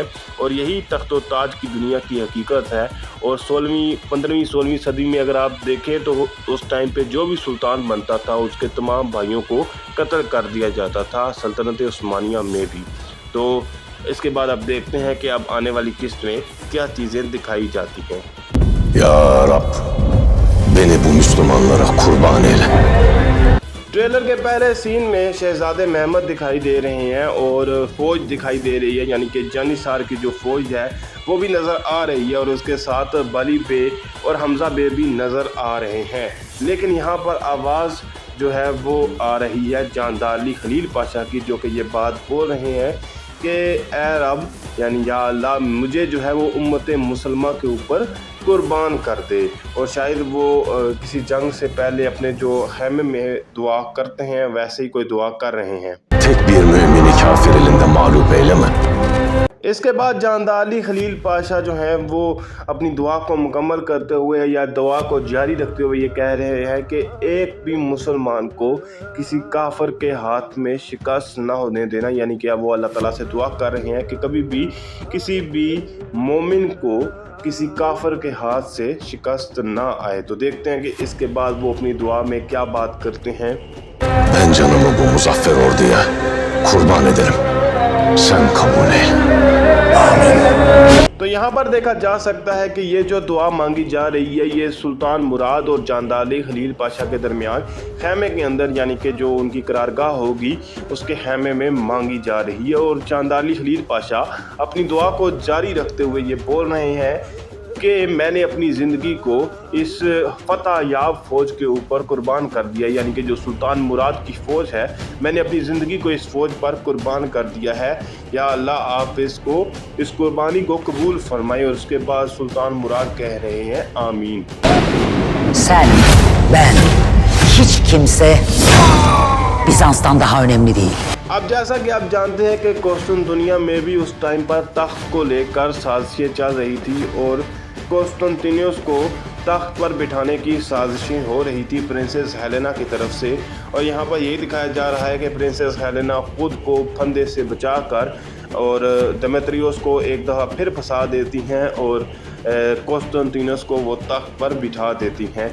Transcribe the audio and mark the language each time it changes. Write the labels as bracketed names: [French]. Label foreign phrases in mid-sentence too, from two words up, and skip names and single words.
[Hindi] और यही तख्त व ताज की दुनिया की हकीकत है। और 15वीं-16वीं सदी में अगर आप देखें तो उस टाइम पे जो भी सुल्तान बनता था उसके तमाम भाइयों को कत्ल कर दिया जाता था, सल्तनत उस्मानिया में भी। तो इसके बाद अब देखते हैं कि अब आने वाली किस्त में क्या चीज़ें दिखाई जाती हैं। या रब, [Turkish] beni bu Müslümanlara kurban eyle। [Hindi] ट्रेलर के पहले सीन में शहज़ादे महमद दिखाई दे रहे हैं और फ़ौज दिखाई दे रही है, यानी कि जानिसार की जो फ़ौज है वो भी नज़र आ रही है और उसके साथ बली बे और हमज़ा बे भी नज़र आ रहे हैं। लेकिन यहाँ पर आवाज़ जो है वो आ रही है जानदार अली खलील पाशा की, जो कि ये बात बोल रहे हैं कि ए रब, यानी या अल्लाह, मुझे जो है वो उम्मत मुसलमा के ऊपर कुर्बान कर दे। और शायद वो किसी जंग से पहले अपने जो खैमे में दुआ करते हैं वैसे ही कोई दुआ कर रहे हैं। [Turkish] Tek bir mümini kafir elinde mağlup eyleme। [Hindi] इसके बाद जानदार अली खलील पाशा जो हैं वो अपनी दुआ को मुकम्मल करते हुए या दुआ को जारी रखते हुए ये कह रहे हैं कि एक भी मुसलमान को किसी काफर के हाथ में शिकस्त ना होने देना, यानी कि अब वो अल्लाह ताला से दुआ कर रहे हैं कि कभी भी किसी भी मोमिन को किसी काफर के हाथ से शिकस्त ना आए। तो देखते हैं कि इसके बाद वो अपनी दुआ में क्या बात करते हैं। [Turkish] Ben canımı bu muzaffer orduya kurban ederim। Sen kabul eyle। आमीन। [Hindi] तो यहाँ पर देखा जा सकता है कि ये जो दुआ मांगी जा रही है ये सुल्तान मुराद और जानदार अली खलील पाशा के दरमियान खैमे के अंदर, यानी कि जो उनकी करारगाह होगी उसके खैमे में मांगी जा रही है। और जानदार अली खलील पाशा अपनी दुआ को जारी रखते हुए ये बोल रहे हैं कि मैंने अपनी ज़िंदगी को इस फतह याब फ़ौज के ऊपर कुर्बान कर दिया, यानी कि जो सुल्तान मुराद की फ़ौज है, मैंने अपनी ज़िंदगी को इस फ़ौज पर कुर्बान कर दिया है। या अल्लाह, आप इस कुर्बानी को कबूल फरमाए। और उसके बाद सुल्तान मुराद कह रहे हैं आमीन। [Turkish] Sen, ben, hiç kimse Bizans'tan daha önemli değil। [Hindi] अब जैसा कि आप जानते हैं कि कुस्तुनतुनिया में भी उस टाइम पर तख्त को लेकर साजिशें चल रही थी और कुस्तुनतुनियस को तख्त पर बिठाने की साजिशें हो रही थी प्रिंसेस हेलेना की तरफ से। और यहाँ पर यही दिखाया जा रहा है कि प्रिंसेस हेलेना खुद को फंदे से बचाकर और डेमेत्रियस को एक दफ़ा फिर फंसा देती हैं और कुस्तुनतुनियस को वो तख्त पर बिठा देती हैं।